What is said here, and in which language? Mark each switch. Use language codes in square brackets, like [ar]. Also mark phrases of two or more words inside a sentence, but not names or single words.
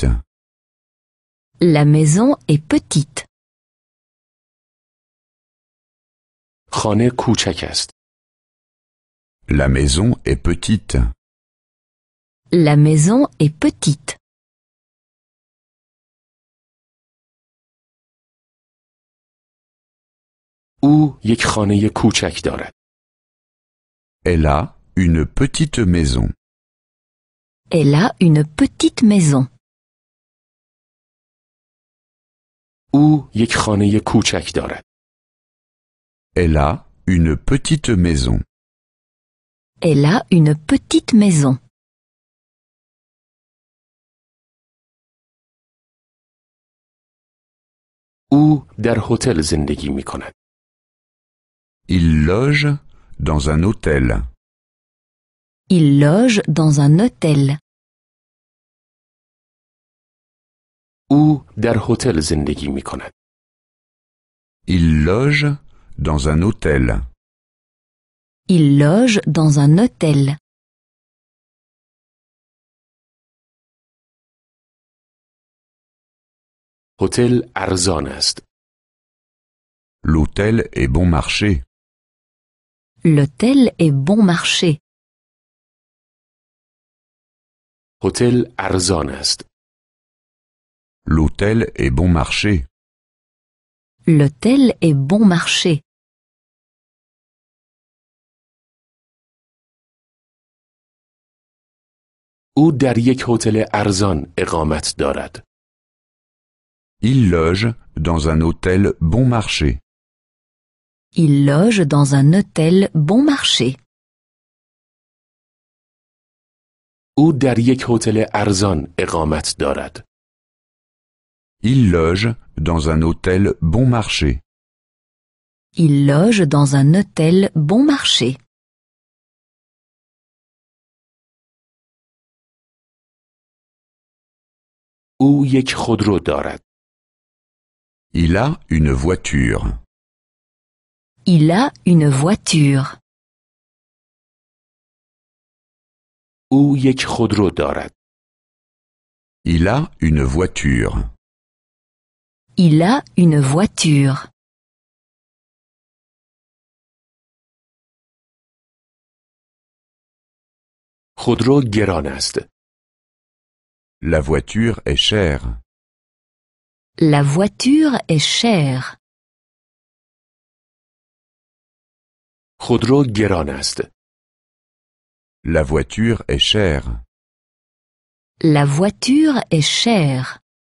[fr] La maison est petite. [fa] خانه کوچک است. [fr] La maison est petite. La maison est petite. [fa] او یک خانه کوچک دارد. [fr] Elle a une petite maison. Elle a une petite maison. [fa] او یک خانه کوچک دارد. [fr] Elle a une petite maison. Elle a une petite maison. [fa] او در هتل زندگی می کند. [fr] Il loge dans un hôtel. Il loge dans un hôtel. [fa] او در هتل زندگی می کند. [fr] Il loge dans un hôtel. Il loge dans un hôtel. [fa] هتل ارزان است. [fr] L'hôtel est bon marché. L'hôtel est bon marché. [fa] هتل ارزان است. [fr] L'hôtel est bon marché. L'hôtel est bon marché. [fa] او در یک هتل ارزان اقامت دارد. [fr] Il loge dans un hôtel bon marché. Il loge dans un hôtel bon marché. [fa] او در یک هتل ارزان اقامت دارد. [fr] Il loge dans un hôtel bon marché. Il loge dans un hôtel bon marché. [fa] او یک خودرو دارد. [fr] Il a une voiture. Il a une voiture. [fa] او یک خودرو دارد. [fr] Il a une voiture. Il a une voiture. [fa] خودرو گران است. [fr] La voiture est chère. La voiture est chère. [fa] خودرو گران است. [fr] La voiture est chère. La voiture est chère.